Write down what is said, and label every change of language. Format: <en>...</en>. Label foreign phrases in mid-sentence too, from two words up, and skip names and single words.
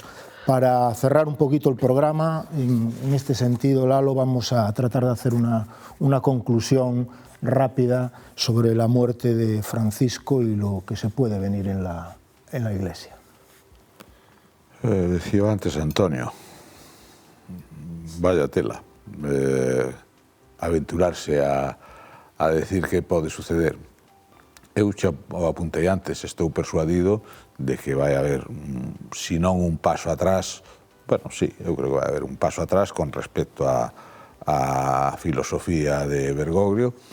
<es>Para cerrar un poquito el programa, en este sentido, Lalo, vamos a tratar de hacer una conclusión rápida sobre la muerte de Francisco y lo que se puede venir en la Iglesia. Decía antes Antonio, vaya tela, aventurarse a decir que</es> <gl>pode suceder. Eu xa o apuntei antes, estou persuadido de que vai haber, si non un paso atrás, bueno, sí, eu creo que vai haber un paso atrás con respecto a filosofía de Bergoglio,</gl>